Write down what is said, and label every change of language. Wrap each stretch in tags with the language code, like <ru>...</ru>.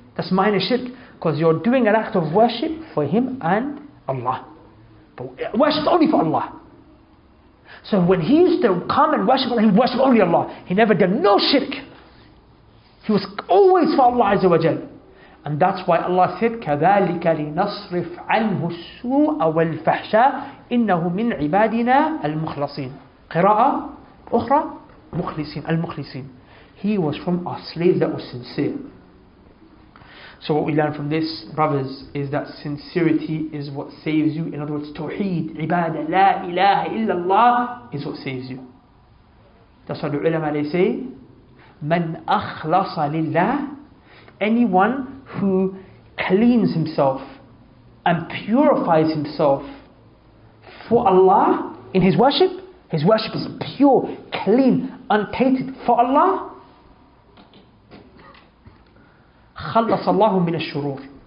<en>That's minor shirk, because you're doing an act of worship for him and Allah. But worship only for Allah. So when he used to come and worship Allah, he would worship only Allah. He never did no shirk. He was always for Allah Azza wa Jal. And that's why Allah said,</en> <ar>كَذَلِكَ لِنَصْرِفْ عَنْهُ السُّوءَ وَالْفَحْشَاءَ إِنَّهُ مِنْ عِبَادِنَا الْمُخْلَصِينَ. قراءة أخرى مخلصين المخلصين.</ar> <en>He was from our slaves that were sincere. So what we learn from this, brothers, is that sincerity is what saves you. In other words, tawheed, ibadah, la ilaha illallah is what saves you. That's why the ulama, they say,</en> <ar>man akhlasa lillah,</ar> <en>anyone who cleans himself and purifies himself for Allah in his worship is pure, clean, untainted for Allah,</en> <ar>خلص الله من الشرور.</ar>